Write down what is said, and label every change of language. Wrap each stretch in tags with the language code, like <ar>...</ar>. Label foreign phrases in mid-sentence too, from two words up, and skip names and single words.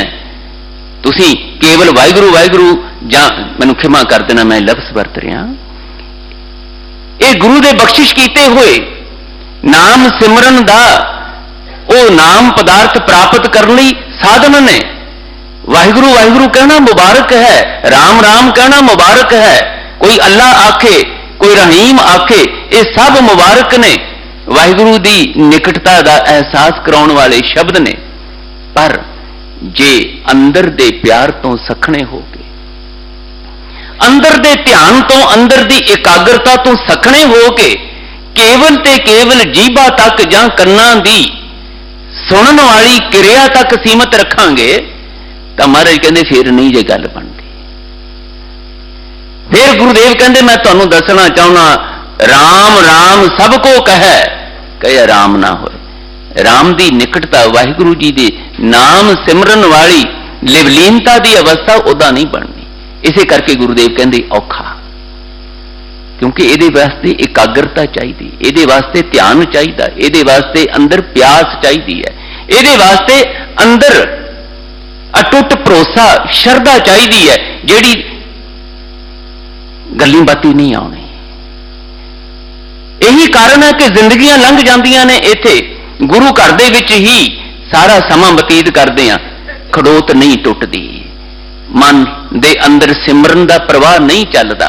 <pa>ਤੁਸੀਂ ਕੇਵਲ ਵਾਹਿਗੁਰੂ ਵਾਹਿਗੁਰੂ ਜਾਂ ਮੈਨੂੰ ਖਿਮਾ ਕਰ ਦੇਣਾ ਮੈਂ ਲਫ਼ਜ਼ ਵਰਤ ਰਿਹਾ, ਇਹ ਗੁਰੂ ਦੇ ਬਖ਼ਸ਼ਿਸ਼ ਕੀਤੇ ਹੋਏ ਨਾਮ ਸਿਮਰਨ ਦਾ ਉਹ ਨਾਮ ਪਦਾਰਥ ਪ੍ਰਾਪਤ ਕਰਨ ਲਈ ਸਾਧਨ ਨੇ। ਵਾਹਿਗੁਰੂ ਵਾਹਿਗੁਰੂ ਕਹਿਣਾ ਮੁਬਾਰਕ ਹੈ, ਰਾਮ ਰਾਮ ਕਹਿਣਾ ਮੁਬਾਰਕ ਹੈ, ਕੋਈ ਅੱਲਾਹ ਆਖੇ ਕੋਈ ਰਹੀਮ ਆਖੇ, ਇਹ ਸਭ ਮੁਬਾਰਕ ਨੇ, ਵਾਹਿਗੁਰੂ ਦੀ ਨਿਕਟਤਾ ਕਾ ਅਹਿਸਾਸ ਕਰਾਉਣ ਵਾਲੇ ਸ਼ਬਦ ਨੇ। ਪਰ ਜੇ ਅੰਦਰ ਦੇ ਪਿਆਰ ਤੋਂ ਸੱਖਣੇ ਹੋ ਗਏ, ਅੰਦਰ ਦੇ ਧਿਆਨ ਤੋਂ ਅੰਦਰ ਦੀ ਇਕਾਗਰਤਾ ਤੋਂ ਸੱਖਣੇ ਹੋ ਕੇ ਕੇਵਲ ਤੇ ਕੇਵਲ ਜੀਭਾ ਤੱਕ ਜਾਂ ਕੰਨਾਂ ਦੀ ਸੁਣਨ ਵਾਲੀ ਕਿਰਿਆ ਤੱਕ ਸੀਮਤ ਰੱਖਾਂਗੇ ਤਾਂ ਮਹਾਰਾਜ ਕਹਿੰਦੇ ਫਿਰ ਨਹੀਂ ਜੇ ਗੱਲ ਬਣਦੀ। ਫਿਰ ਗੁਰਦੇਵ ਕਹਿੰਦੇ ਮੈਂ ਤੁਹਾਨੂੰ ਦੱਸਣਾ ਚਾਹੁੰਦਾ,</pa> <hi>राम राम सबको कहे कहे राम ना होए।</hi> <pa>ਰਾਮ ਦੀ ਨਿਕਟਤਾ ਵਾਹਿਗੁਰੂ ਜੀ ਦੇ ਨਾਮ ਸਿਮਰਨ ਵਾਲੀ ਲਿਵਲੀਨਤਾ ਦੀ ਅਵਸਥਾ ਉਦਾਂ ਨਹੀਂ ਬਣਨੀ। ਇਸੇ ਕਰਕੇ ਗੁਰਦੇਵ ਕਹਿੰਦੇ ਔਖਾ, ਕਿਉਂਕਿ ਇਹ ਵਾਸਤੇ ਇਕਾਗਰਤਾ ਚਾਹੀਦੀ, ਇਹ ਵਾਸਤੇ ਧਿਆਨ ਚਾਹੀਦਾ, ਇਹ ਵਾਸਤੇ ਅੰਦਰ ਪਿਆਸ ਚਾਹੀਦੀ ਹੈ, ਇਹ ਵਾਸਤੇ ਅੰਦਰ ਅਟੁੱਟ ਭਰੋਸਾ ਸ਼ਰਧਾ ਚਾਹੀਦੀ ਹੈ, ਜਿਹੜੀ ਗੱਲੀਂ ਬਾਤੀਂ ਨਹੀਂ ਆਉਣੀ। ਇਹੀ ਕਾਰਨ ਹੈ ਕਿ ਜ਼ਿੰਦਗੀਆਂ ਲੰਘ ਜਾਂਦੀਆਂ ਨੇ ਇੱਥੇ ਗੁਰੂ ਘਰ ਦੇ ਵਿੱਚ ਹੀ ਸਾਰਾ ਸਮਾਂ ਬਤੀਤ ਕਰਦੇ ਆ, ਖੜੋਤ ਨਹੀਂ ਟੁੱਟਦੀ, ਮਨ ਦੇ ਅੰਦਰ ਸਿਮਰਨ ਦਾ ਪ੍ਰਵਾਹ ਨਹੀਂ ਚੱਲਦਾ।</pa>